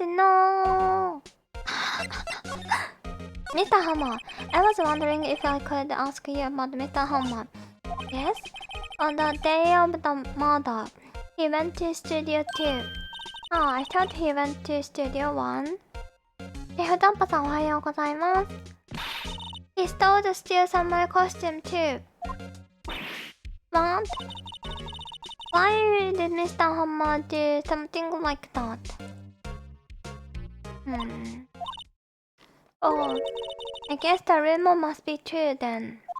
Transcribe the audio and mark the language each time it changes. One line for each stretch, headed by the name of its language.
English: No! Mr. Hammer, I was wondering if I could ask you about Mr. Hammer. Yes? On the day of the murder, he went to Studio 2. Oh, I thought he went to Studio 1.
Japanese: シェフダンパさんおはようございます。
English: He stole the Steel Samurai costume too. What? Why did Mr. Hammer do something like that? Oh, I guess the rumor must be true then.